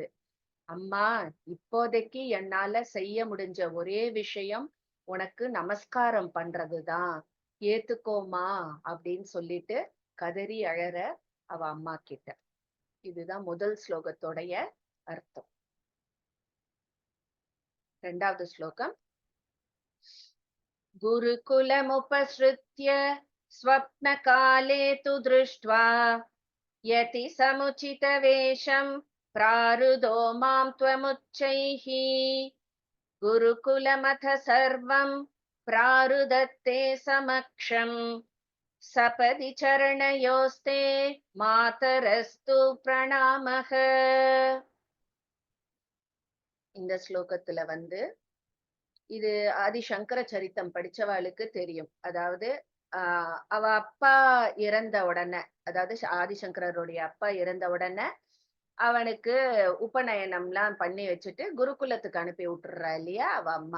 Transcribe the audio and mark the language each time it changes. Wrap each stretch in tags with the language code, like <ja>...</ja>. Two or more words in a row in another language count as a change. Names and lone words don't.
<ta>அம்மா, இப்போதைக்கு என்னால செய்ய முடிஞ்ச ஒரே விஷயம் உனக்கு நமஸ்காரம் பண்றதுதான், ஏத்துக்கோமா அப்படின்னு சொல்லிட்டு கதறி அழற அவ அம்மா கிட்ட. இதுதான் முதல் ஸ்லோகத்தோடைய அர்த்தம். 2வது ஸ்லோகம்.</ta> <sa>गुरुकुलमुपसृत्य स्वप्नकाले तु दृष्ट्वा यति समुचितवेषं प्रारुदो मां त्वमुच्चैः गुरुकुलमथ सर्वं प्रारुदत्ते समक्षं सपदि चरणयोस्ते मातरस्तु प्रणामः.</sa> <ta>இந்த ஸ்லோகத்துல இது ஆதிசங்கர சரித்தம் படிச்சவாளுக்கு தெரியும். அதாவது அவ அப்பா இறந்த உடனே, அதாவது ஆதிசங்கரருடைய அப்பா இறந்த உடனே அவனுக்கு உபநயனம்லாம் பண்ணி வச்சுட்டு குருகுலத்துக்கு அனுப்பி விட்டுறா இல்லையா அவ அம்மா.</ta>